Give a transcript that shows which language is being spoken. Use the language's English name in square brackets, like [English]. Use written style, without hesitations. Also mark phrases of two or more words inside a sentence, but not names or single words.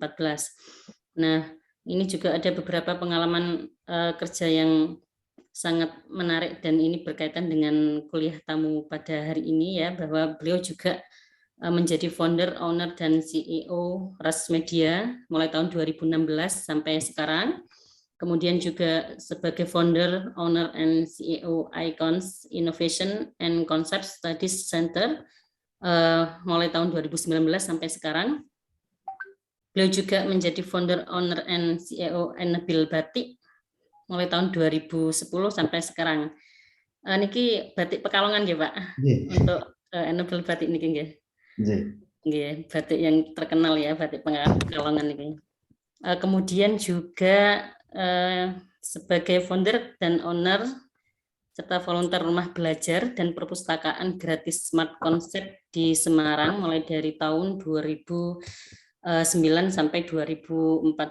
[Indonesian] Nah, ini juga ada beberapa pengalaman kerja yang sangat menarik dan ini berkaitan dengan kuliah tamu pada hari ini ya, bahwa beliau juga menjadi [English] founder, owner, [Indonesian] dan CEO Ras Media mulai tahun 2016 sampai sekarang. Kemudian juga sebagai [English] founder, owner, and CEO [Indonesian] Icons Innovation and Concept Studies Center mulai tahun 2019 sampai sekarang. Beliau juga menjadi [English] founder, owner, and CEO [Indonesian] Enabil Batik mulai tahun 2010 sampai sekarang. Niki batik Pekalongan ya Pak, untuk Enabil Batik niki nggih. Batik yang terkenal ya, batik Pekalongan ini. Kemudian juga sebagai founder dan owner serta volunteer rumah belajar dan perpustakaan gratis Smart Concept di Semarang mulai dari tahun 2009 sampai 2014.